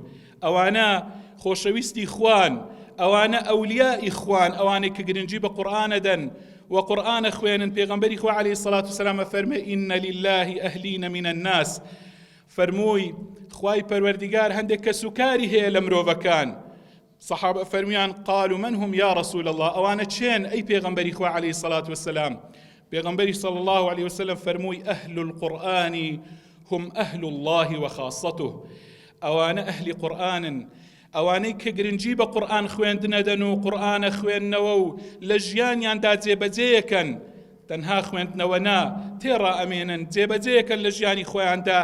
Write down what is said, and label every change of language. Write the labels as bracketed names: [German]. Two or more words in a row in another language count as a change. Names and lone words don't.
[Central Kurdish] ئەوانە خۆشەویستی خوان، ئەوانە ئەولیای خوان، ئەوانەی کە گرنگی بە قورئانە دەن و قورئانە خوێنن. پێغەمبەری خوا [Arabic] عەلەیهی سەڵات وەسەلام [Central Kurdish] فەرمێ [Arabic] ئین لله ئەهلین من الناس، [Central Kurdish] فەرمووی خوای پەروەردگار هەندێک کەس و کاری هەیە لە مرۆڤەکان. سەحابە فەرمیان [Arabic] قالوا من هم یا رسول الله، [Central Kurdish] ئەوانە چێن ئەی پێغەمبەری خوا [Arabic] عەلەیهی سەڵات وەسەلام؟ [Central Kurdish] پێغەمبەری [Arabic] صلی الله عليه وسلم [Central Kurdish] فەرمووی [Arabic] ئەهل القورئان هم ئەهل الله وخاصته، [Central Kurdish] ئەوانە ئەهلی قورئانن، ئەوانەی کە گرنگی بە قورئان خوێندنەدەن و قورئانە خوێندنەوە و لە ژیانیاندا جێبەجێیەکەن، تەنها خوێندنەوە نا تێڕا ئەمێنن، جێبەجێیەکەن لە ژیانی خۆیاندا.